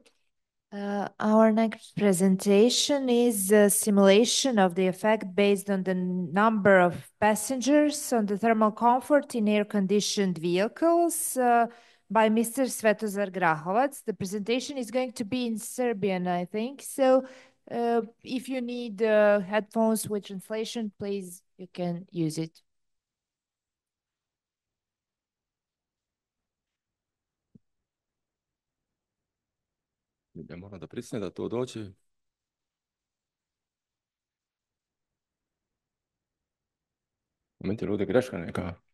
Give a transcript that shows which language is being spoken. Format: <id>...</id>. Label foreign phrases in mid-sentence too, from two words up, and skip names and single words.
<en>Our next presentation is a simulation of the effect based on the number of passengers on the thermal comfort in air-conditioned vehicles by Mr. Svetozar Grahovac. The presentation is going to be in Serbian, I think. So if you need headphones with translation, please, you can use it.</en> <sr>Ja moram da pristanem da to dođe. Moment, je ovdje greška neka.</sr>